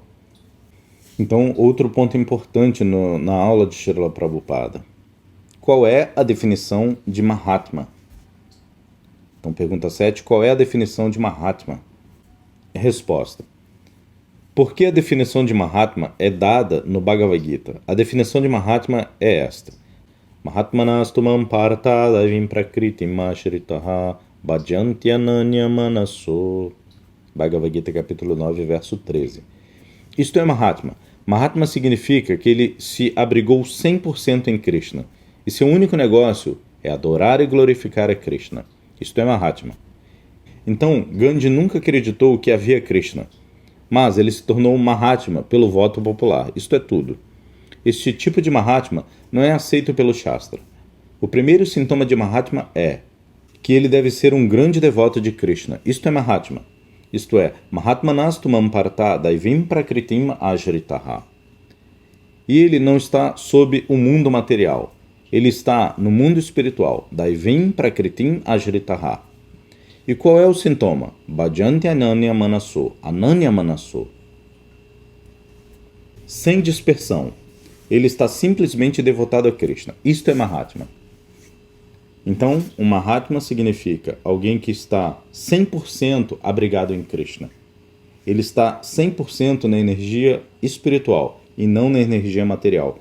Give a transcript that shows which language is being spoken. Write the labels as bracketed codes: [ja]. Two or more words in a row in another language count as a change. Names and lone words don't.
[pt] Então, outro ponto importante na aula de Srila Prabhupada. Qual é a definição de Mahatma? Então, pergunta 7. Qual é a definição de Mahatma? Resposta. Por que a definição de Mahatma é dada no Bhagavad Gita? A definição de Mahatma é esta. [sa] Mahatmanastumam parta davim prakritim ashritaha bhajantyananya manaso. [pt] Bhagavad Gita, capítulo 9, verso 13. Isto é Mahatma. Mahatma significa que ele se abrigou 100% em Krishna. E seu único negócio é adorar e glorificar a Krishna. Isto é Mahatma. Então, Gandhi nunca acreditou que havia Krishna. Mas ele se tornou um Mahatma pelo voto popular. Isto é tudo. Este tipo de Mahatma não é aceito pelo Shastra. O primeiro sintoma de Mahatma é que ele deve ser um grande devoto de Krishna. Isto é Mahatma. Isto é, [sa] Mahatmanastumam parta daivim prakritim ashritaha. [pt] E ele não está sob o mundo material. Ele está no mundo espiritual. [sa] Daivim prakritim ashritaha. [pt] E qual é o sintoma? [sa] Bhajanti ananya manaso. Ananya manaso. [pt] Sem dispersão. Ele está simplesmente devotado a Krishna. Isto é Mahatma. Então, um Mahatma significa alguém que está 100% abrigado em Krishna. Ele está 100% na energia espiritual e não na energia material.